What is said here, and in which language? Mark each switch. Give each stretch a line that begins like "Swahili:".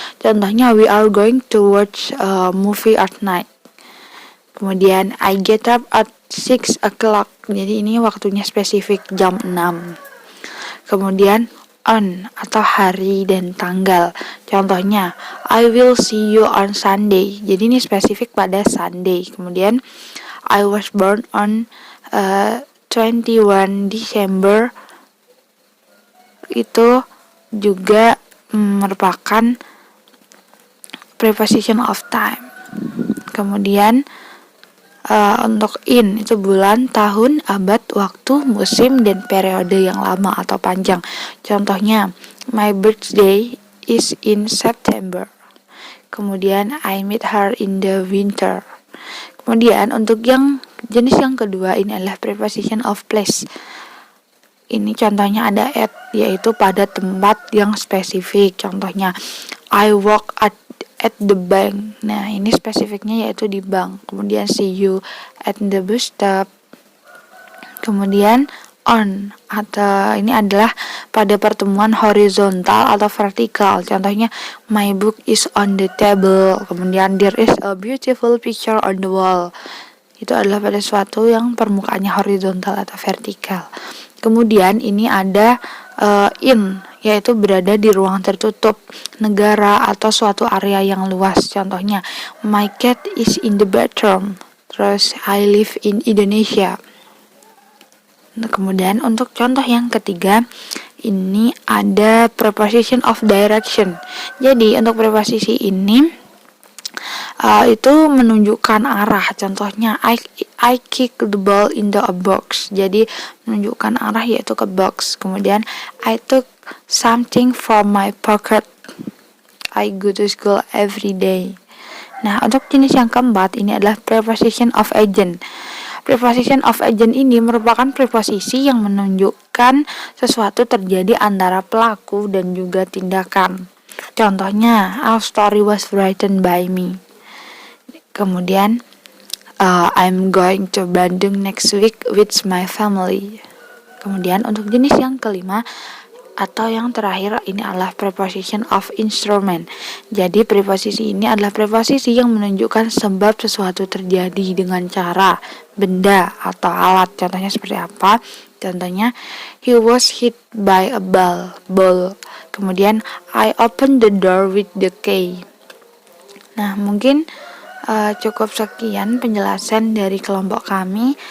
Indonesian: Contohnya
English: we are going to watch a movie at night.
Indonesian: Kemudian
English: I get up at 6 o'clock.
Indonesian: Jadi ini waktunya spesifik jam 6. Kemudian on atau hari dan tanggal. Contohnya
English: I will see you on Sunday.
Indonesian: Jadi ini spesifik pada
English: Sunday.
Indonesian: Kemudian
English: I was born on 21 December.
Indonesian: Itu juga merupakan preposition of time. Kemudian untuk in itu bulan, tahun, abad, waktu, musim, dan periode yang lama atau panjang. Contohnya
English: my birthday is in September.
Indonesian: Kemudian
English: I meet her in the winter.
Indonesian: Kemudian untuk yang jenis yang kedua ini adalah preposition of place. Ini contohnya ada at, yaitu pada tempat yang spesifik. Contohnya
English: I work at the bank.
Indonesian: Nah, ini spesifiknya yaitu di bank. Kemudian
English: see you at the bus stop.
Indonesian: Kemudian on atau ini adalah pada pertemuan horizontal atau vertikal. Contohnya
English: my book is on the table.
Indonesian: Kemudian
English: there is a beautiful picture on the wall.
Indonesian: Itu adalah pada suatu yang permukaannya horizontal atau vertikal. Kemudian ini ada in, yaitu berada di ruang tertutup, negara, atau suatu area yang luas. Contohnya
English: my cat is in the bathroom.
Indonesian: Terus
English: I live in Indonesia.
Indonesian: Nah, kemudian untuk contoh yang ketiga ini ada preposition of direction. Jadi untuk preposisi ini itu menunjukkan arah. Contohnya
English: I kick the ball in the box.
Indonesian: Jadi menunjukkan arah yaitu ke box. Kemudian
English: I took something from my pocket. I go to school every day.
Indonesian: Nah, untuk jenis yang keempat ini adalah preposition of agent. Preposition of agent ini merupakan preposisi yang menunjukkan sesuatu terjadi antara pelaku dan juga tindakan. Contohnya
English: our story was written by me.
Indonesian: Kemudian
English: I'm going to Bandung next week with my family.
Indonesian: Kemudian untuk jenis yang kelima atau yang terakhir ini adalah preposition of instrument. Jadi preposisi ini adalah preposisi yang menunjukkan sebab sesuatu terjadi dengan cara, benda, atau alat. Contohnya seperti apa? Contohnya
English: he was hit by a ball.
Indonesian: Kemudian
English: I opened the door with the key.
Indonesian: Nah, mungkin cukup sekian penjelasan dari kelompok kami.